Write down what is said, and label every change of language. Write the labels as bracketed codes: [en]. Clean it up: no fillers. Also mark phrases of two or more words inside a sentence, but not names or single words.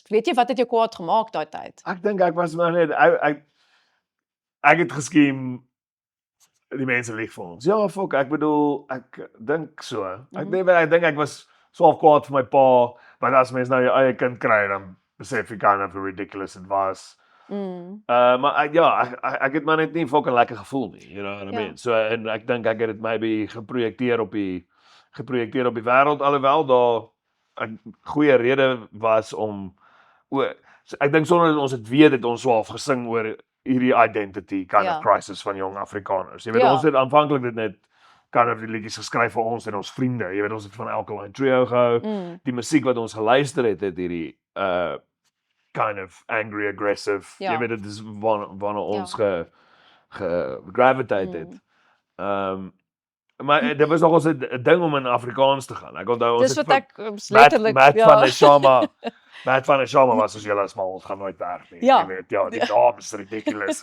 [af] Weet jy wat het jou kwaad gemaak daai tyd? Ek dink ek was maar net ek het geskien die mense lieg vir ons. Ja, fok, ek bedoel ek dink so. Ek dink ek was so kwaad vir my pa, want as mens nou jou eie kind kry dan besef jy [en] kind of how ridiculous it was. Mm. [af] Maar ek het maar net nie fucking lekker gevoel nie, [en] you know what I [af] Ja. [en] mean. [af] So en ek dink ek het dit maybe geprojekteer op die wêreld, alhoewel daar 'n goeie rede was om so ek dink sonder dat ons dit weet het ons swaaf gesing oor hierdie [en] identity kind [af] Ja. [en] of crisis [af] van jong Afrikaners. Jy weet Ja. ons het aanvanklik dit net [en] kind of [af] die liedjies geskryf vir ons en ons vriende. Jy weet ons het van Alkaline Trio gehou. Mm. Die musiek wat ons geluister het hierdie [en] kind of angry aggressive. [af] Ja. Jy weet dit is waarna ons gravitate het. Maar dit was nogals 'n ding om in Afrikaans te gaan. Ek onthou ons Dis het wat vir ek letterlik Matt van der Shama Matt van der Shama was soos julle is maar ons gaan nooit werk nie. Ja. Jy weet ja, die naam is ridiculous.